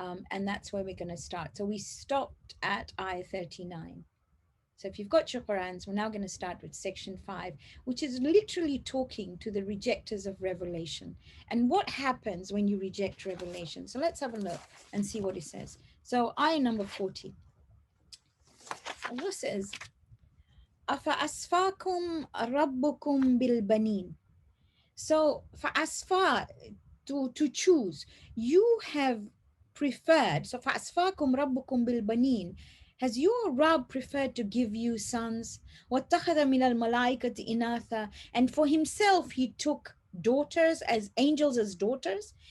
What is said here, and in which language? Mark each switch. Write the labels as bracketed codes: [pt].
[en] And that's where we're going to start. So we stopped at ayah 39. So if you've got your Qurans, we're now going to start with section 5, which is literally talking to the rejectors of revelation and what happens when you reject revelation. So let's have a look and see what it says. So ayah number 40. Allah says, [ar] أَفَأَسْفَاكُمْ رَبُّكُمْ بِالْبَنِينَ. [en] So فَأَسْفَا, to choose, you have preferred. [ar] So فَأَسْفَاكُمْ رَبُّكُمْ بِالْبَنِينَ. [en] Has your Rabb preferred to give you sons? [ar] وَاتَّخَذَ مِنَ الْمَلَائِكَةِ إِنَاثًا. [en] And for himself he took daughters, as angels as daughters.